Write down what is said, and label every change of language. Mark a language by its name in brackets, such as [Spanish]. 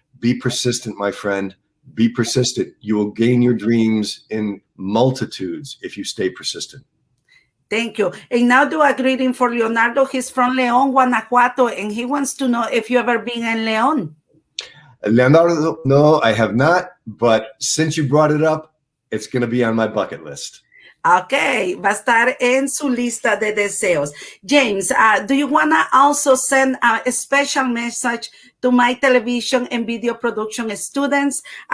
[English] Be persistent, my friend. Be persistent. You will gain your dreams in multitudes if you stay persistent. Thank you. And now do a greeting for Leonardo. He's from León, Guanajuato, and he wants to know if you ever been in León. Leonardo, no, I have not, but since you brought it up, it's going to be on my bucket list. [Spanish] Okay, va a estar en su lista de deseos. [English] James, do you want to also send a special message to my television and video production students?